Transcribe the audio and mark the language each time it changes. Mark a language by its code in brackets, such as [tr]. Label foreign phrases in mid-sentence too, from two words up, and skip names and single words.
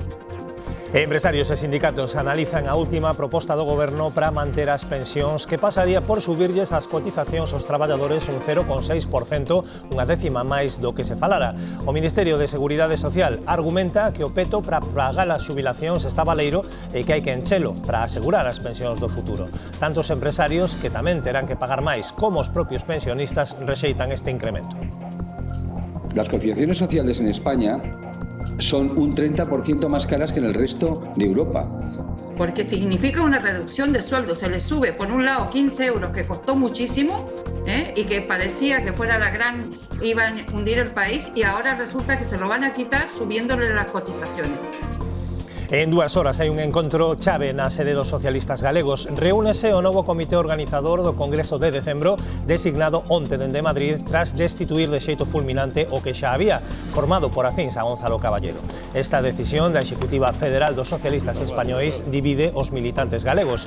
[gl] Empresarios e sindicatos analizan a última proposta do Goberno para manter as pensións, que pasaría por subirlles as cotizacións aos traballadores un 0,6%, unha décima máis do que se falara. O Ministerio de Seguridade Social argumenta que o peto para pagar as xubilacións está baleiro e que hai que enchelo para asegurar as pensións do futuro. Tanto os empresarios, que tamén terán que pagar máis, como os propios pensionistas, rexeitan este incremento. [es] Las cotizaciones sociales en España son un 30% más caras que en el resto de Europa. Porque significa una reducción de sueldo. Se les sube, por un lado, 15 euros, que costó muchísimo, y que parecía que fuera iba a hundir el país, y ahora resulta que se lo van a quitar subiéndole las cotizaciones. [gl] En 2 horas hai un encontro chave na sede dos socialistas galegos. Reúnese o novo comité organizador do Congreso de Decembro, designado onte dende Madrid tras destituir de xeito fulminante o que xa había, formado por afíns a Gonzalo Caballero. Esta decisión da Executiva Federal dos Socialistas Españois divide os militantes galegos.